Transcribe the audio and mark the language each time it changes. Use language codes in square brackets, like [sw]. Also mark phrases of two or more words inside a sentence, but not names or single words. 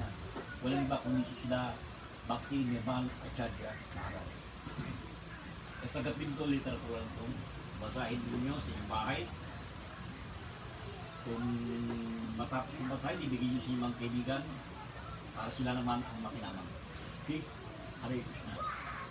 [tl] Walang iba kundi sila Bhakti Nirmal Acharya Maharaj. At taga-pinto literatura ito, basahin ninyo sa inyong bahay. Kung matapos yung basahin, ibigay nyo sa inyong mga kaibigan para sila naman ang makinamang. Okay? [sa] Hare Krishna.